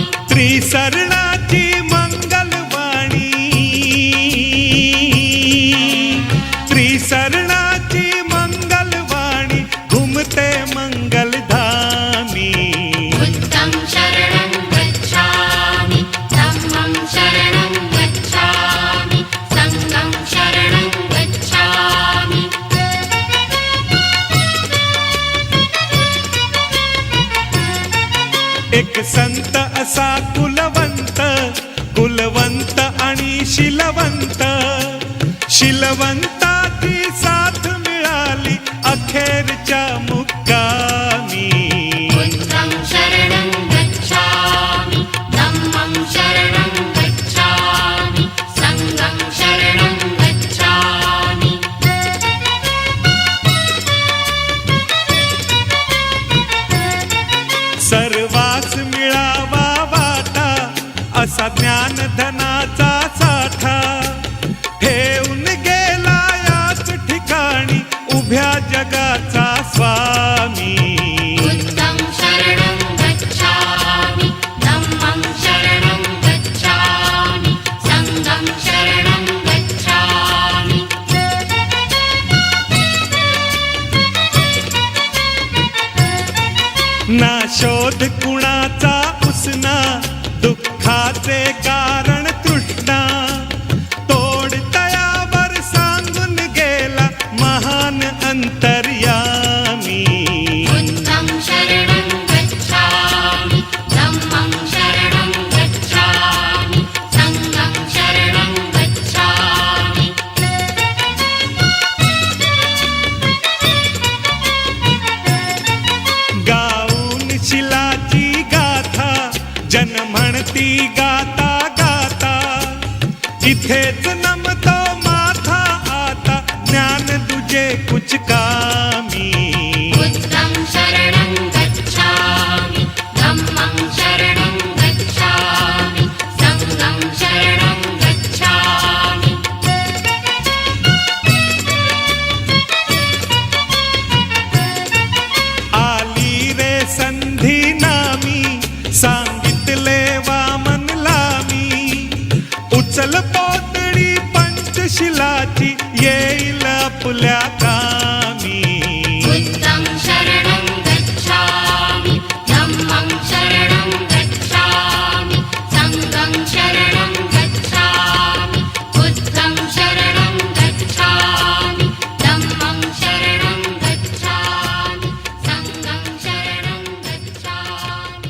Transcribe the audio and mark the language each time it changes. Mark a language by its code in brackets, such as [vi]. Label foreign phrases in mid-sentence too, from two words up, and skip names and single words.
[mr] त्रिसरणाची मंगलवाणी, त्रिसरण घुमते मंगलधामी। [pi] बुद्धं शरणं गच्छामि, धम्मं शरणं गच्छामि, संघं शरणं गच्छामि। [mr] एक संत असा कुलवंत, कुलवंत आणि शिलवंत, शिलवंताची साथ मिळाली अखेरच्या मुक्कामी. [pi] बुद्धं शरणं गच्छामि, धम्मं शरणं गच्छामि, संघं शरणं गच्छामि. [mr] सर्वास मिळावा वाटा असा ज्ञानधनाचा साठा, ठेवून गेला याच ठिकाणी उभ्या जगाचा स्वामी. [pi] बुद्धं शरणं गच्छामि, धम्मं शरणं गच्छामि, संघं शरणं गच्छामि. [mr] ना शोध कुणाचा उसना, दुःखाचे कारण तृष्णा, तोड तयावर सांगून गेला महान अंतर्यामी. [pi] बुद्धं शरणं गच्छामि, धम्मं शरणं गच्छामि, संघं शरणं गच्छामि. [mr] गाऊन शिलाची गाथा जन म्हणती गाता गाता, इथेच नमतो माथा आता ज्ञान तुझे कुछ कामी. [pi] बुद्धं शरणं गच्छामि, धम्मं शरणं गच्छामि, संघं शरणं गच्छामि. [mr] आली रे संधी नामी, सांगितले वामनला मी, उचल पोतडी पंचशिलाची येईल आपल्या कामी. [pi] बुद्धं शरणं गच्छामि, धम्मं शरणं गच्छामि, संघं शरणं गच्छामि. बुद्धं शरणं गच्छामि, धम्मं शरणं गच्छामि, संघं शरणं गच्छामि.